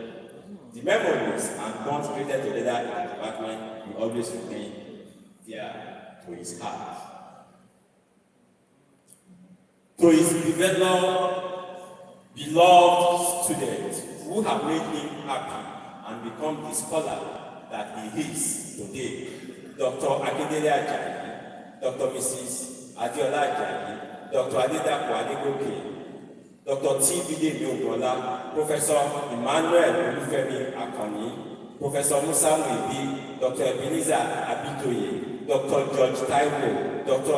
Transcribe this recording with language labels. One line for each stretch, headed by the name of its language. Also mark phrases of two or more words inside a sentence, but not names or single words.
English: The memories and bonds created together in the department will always remain dear to his heart. To his beloved students who have made him happy and become the scholar that he is today, Dr. Akindele Ajayi, Dr. Mrs. Adiola Ajayi, Dr. Adedapo Adegoke, Dr. T. Bidemi Ogola, Professor Emmanuel Olufemi Akoni, Professor Musa Muibi, Dr. Ebenezer Abitoye, Dr. George Taiwo, Dr.